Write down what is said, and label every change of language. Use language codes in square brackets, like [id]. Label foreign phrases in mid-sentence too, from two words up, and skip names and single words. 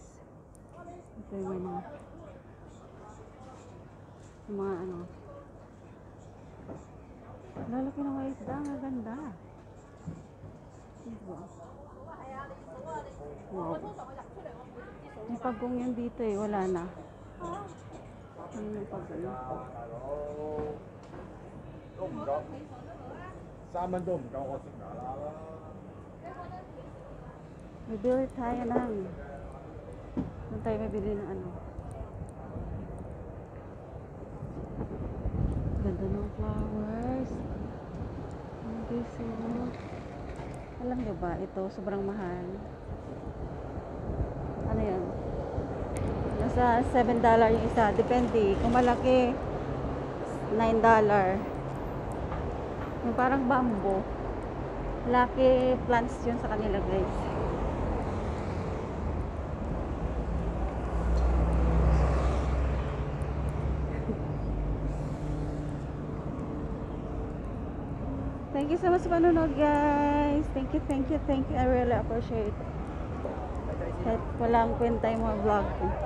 [tl] Ito yung mga ano. Lalaki ng mga isda. Ang ganda. Diba? Wow. May pagong yun dito eh. Wala na. Ano yung pagong? [yue] 都唔夠，3蚊都唔夠我食牙啦。 [tl] Bibili tayo ng doon tayo mabili ng ano. Ganda ng flowers. Hindi so. Alam nyo ba, ito sobrang mahal. Ano yan? Nasa $7 yung isa. Depende. Kung malaki, $9. Yung parang bamboo. [en] Lucky plants [tl] yun sa kanila guys. [en] Thank you so much [tl] sa panonood guys. [en] Thank you. I really appreciate it. [tl] Kahit walang kwenta yung mga vlog ko.